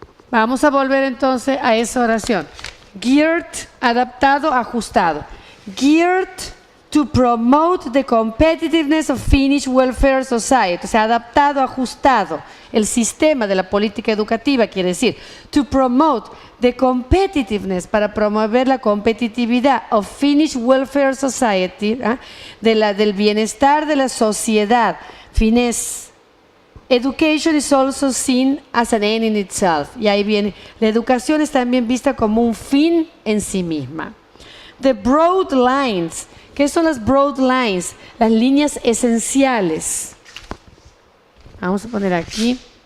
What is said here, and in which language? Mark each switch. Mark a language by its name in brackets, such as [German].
[Spanish] Vamos a volver entonces a esa oración. Geared, adaptado, ajustado. [English] Geared to promote the competitiveness of Finnish welfare society. O sea, adaptado, ajustado. [Spanish] El sistema de la política educativa quiere decir. To promote the competitiveness, para promover la competitividad of Finnish welfare society, del bienestar de la sociedad finés. [English] Education is also seen as an end in itself. [Spanish] Y ahí viene, la educación es también vista como un fin en sí misma. [English] The broad lines. ¿Qué son las broad lines? [Spanish] Las líneas esenciales. Vamos a poner aquí.